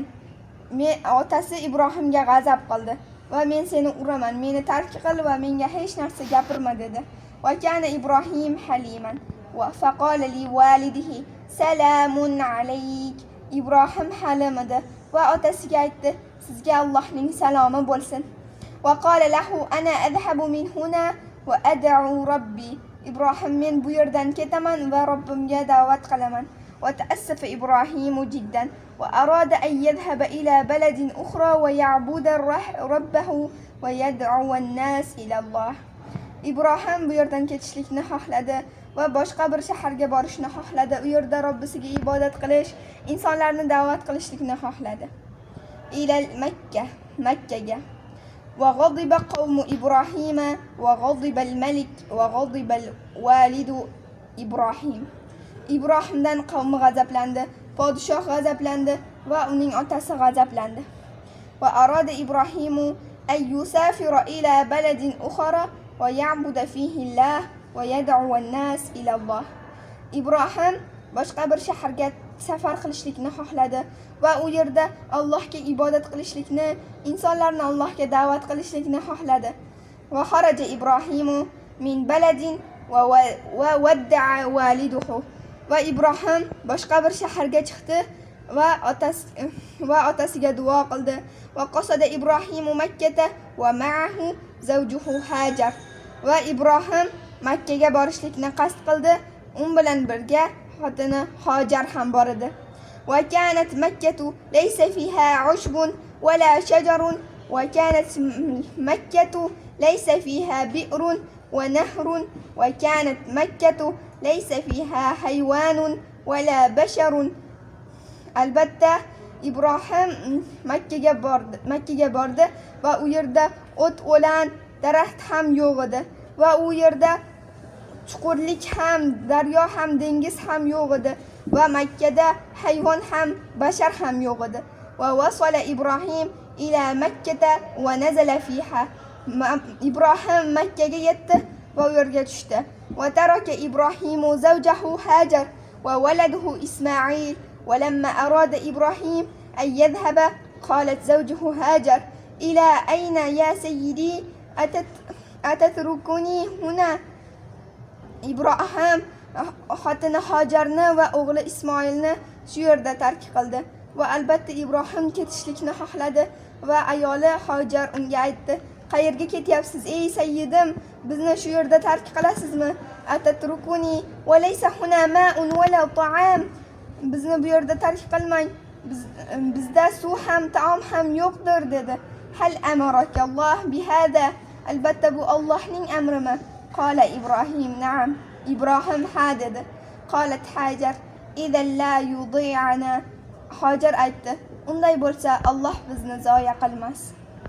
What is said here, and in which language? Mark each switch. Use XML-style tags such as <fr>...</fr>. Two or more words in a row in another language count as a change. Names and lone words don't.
<uz>Otasi Ibrohimga g'azab qildi va men seni uraman, meni tark qil va menga hech narsa gapirma dedi.</uz> <ar>وكان إبراهيم حليما فقال لوالده سلام عليك.</ar> <uz>Ibrohim halim edi va otasiga aytdi: sizga Allohning salomi bo'lsin.</uz> <ar>وقال له أنا أذهب من هنا وأدعو ربي.</ar> <uz>Ibrohim men bu yerdan ketaman va Robbimga da'vat qilaman.</uz> <ar>وتأسف إبراهيم جدا وأراد أن يذهب إلى بلد أخرى ويعبد ربه ويدعو الناس إلى الله.</ar> <uz>Ibrohim bu yerdan ketishlikni xohladi va boshqa bir shaharga borishni xohladi. U yerda Robbisiga ibodat qilish, insonlarni da'vat qilishlikni xohladi. Ila Makkaga.</uz> <ar>وغضب قوم إبراهيم وغضب الملك وغضب الوالد إبراهيم.</ar> <uz>Ibrohimdan qavmi g'azablandi, podshoh g'azablandi va uning otasi g'azablandi.</uz> <ar>وأراد إبراهيم أن يسافر إلى بلد أخرى ويعبد فيه الله ويدعو الناس إلى الله.</ar> <uz>Ibrohim boshqa bir shaharga safar qilishlikni xohladi va u yerda Allohga ibodat qilishlikni, insonlarni Allohga da'vat qilishlikni xohladi.</uz> <ar>وخرج إبراهيم من بلد وودع والده.</ar> <uz>Va Ibrohim boshqa bir shaharga chiqdi va otasiga duo qildi.</uz> <ar>وقصد إبراهيم مكة ومعه زوجه هاجر.</ar> <uz>Va Ibrohim Makkaga borishlikni qasd qildi. Un bilan birga xotini Hajar ham bor edi.</uz> <ar>وكانت مكة ليس فيها عشب ولا شجر وكانت مكة ليس فيها بئر ونهر وكانت مكة ليس فيها حيوان ولا بشر.</ar> <uz>Albatta Ibrohim Makkaga bordi va u yerda o't o'lan, daraxt ham yo'q edi va u yerda chuqurlik ham, daryo ham, dengiz ham yo'q edi va Makkada hayvon ham, bashar ham yo'q edi.</uz> <ar>ووصل إبراهيم إلى مكة ونزل فيها.</ar> <uz>Ibrohim Makkaga yetdi va u yerga tushdi.</uz> <ar>وترك إبراهيم زوجه هاجر وولده إسماعيل. ولما أراد إبراهيم أن يذهب قالت زوجه هاجر إلى أين يا سيدي أتتركني هنا.</ar> <uz>Ibrohim xotini Hajarni va o'g'li Ismoilni shu yerda tark qildi. Va albatta Ibrohim ketishlikni xohladi va ayoli Hajar unga aytdi: Qayerga ketyapsiz ey sayyidim? Bizni shu yerda tark qilasizmi?</uz> <ar>أتتركني وليس هنا ماء ولا طعام.</ar> <uz>Bizni bu yerda tark qilmang. Bizda suv ham, taom ham yo'qdir dedi.</uz> <ar>هل أمرك الله بهذا?</ar> <uz>Albatta bu Allohning amrimi?</uz> <ar>قال إبراهيم نعم.</ar> <uz>Ibrohim ha dedi.</uz> <ar>قالت هاجر إذا لا يضيعنا.</ar> <uz>Hajar aytdi, unday bo'lsa Alloh bizni zoya qilmas.</uz>